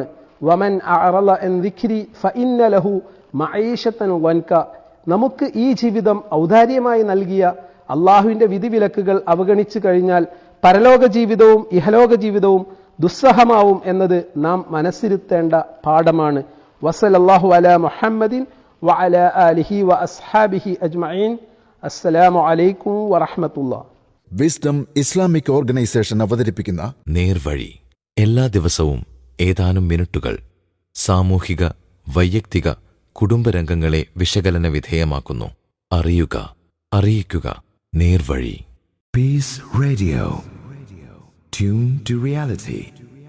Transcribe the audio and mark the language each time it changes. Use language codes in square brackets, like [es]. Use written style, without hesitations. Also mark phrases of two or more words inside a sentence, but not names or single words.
[ar] ومن أعرض عن ذكري فإن له معيشة ضنكا. [ml] നമുക്ക് ഈ ജീവിതം ഔദാര്യമായി നൽകിയ അള്ളാഹുവിന്റെ വിധിവിലക്കുകൾ അവഗണിച്ചു കഴിഞ്ഞാൽ പരലോക ജീവിതവും ഇഹലോക ജീവിതവും ദുസ്സഹമാവും എന്നത് നാം മനസ്സിരുത്തേണ്ട പാഠമാണ്. [ar] وصلى الله على محمد وعلى آله وأصحابه أجمعين. السلام عليكم ورحمة الله. [ml] വിസ്ഡം ഇസ്ലാമിക് ഓർഗനൈസേഷൻ അവതരിപ്പിക്കുന്ന നേർവഴി എല്ലാ ദിവസവും ഏതാനും മിനിറ്റുകൾ സാമൂഹിക, വൈയക്തിക, കുടുംബരംഗങ്ങളെ വിശകലന വിധേയമാക്കുന്നു. അറിയുക, അറിയിക്കുക. നേർവഴി. [en] Peace Radio. Tune to Reality.